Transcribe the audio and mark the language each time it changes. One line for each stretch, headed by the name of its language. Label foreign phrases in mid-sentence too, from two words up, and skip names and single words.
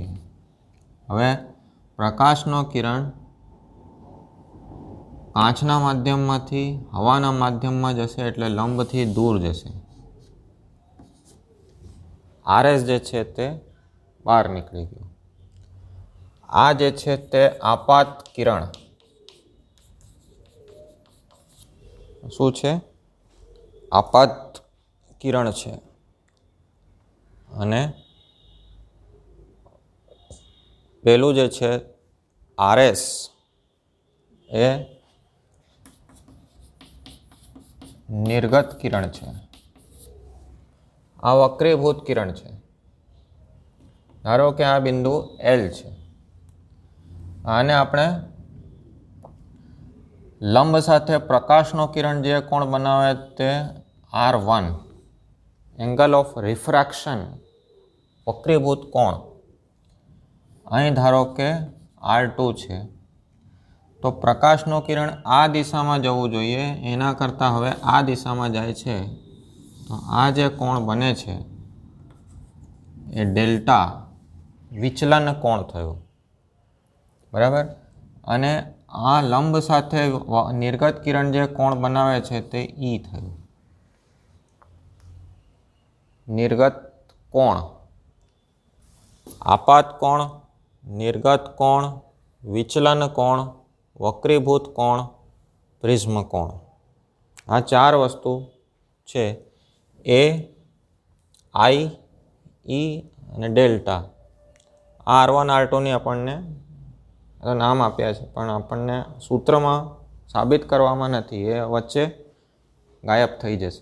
Gujarati: હવે પ્રકાશનો કિરણ કાચના માધ્યમમાંથી હવાના માધ્યમમાં જશે એટલે લંબથી દૂર જશે। આરએસ જે છે તે બહાર નીકળી ગયો। આ જે છે તે આપાત કિરણ શું છે? આપાત કિરણ છે અને પેલું જે છે આરએસ એ નિર્ગત કિરણ છે। આ વક્રીભૂત કિરણ છે। ધારો કે આ બિંદુ એલ છે, આને આપણે લંબ સાથે પ્રકાશનો કિરણ જે કોણ બનાવે તે R1
English: angle of refraction
Gujarati: વક્રીભૂત કોણ। અહીં ધારો કે R2 છે તો પ્રકાશનો કિરણ આ દિશામાં જવું જોઈએ, એના કરતા હવે આ દિશામાં જાય છે તો આ જે કોણ બને છે એ ડેલ્ટા વિચલન કોણ થયો। બરાબર। અને આ લંબ સાથે નિર્ગત કિરણ જે કોણ બનાવે છે તે ઈ થયું। નિર્ગત કોણ, આપાત કોણ, નિર્ગત કોણ, વિચલન કોણ, વક્રીભૂત કોણ પ્રિઝમ કોણ. આ ચાર વસ્તુ છે, એ, આઈ, ઈ અને ડેલ્ટા. R1 R2ની આપણને નામ આપ્યા છે, પણ આપણને સૂત્રમાં સાબિત કરવામાં નથી, એ વચ્ચે ગાયબ થઈ જશે.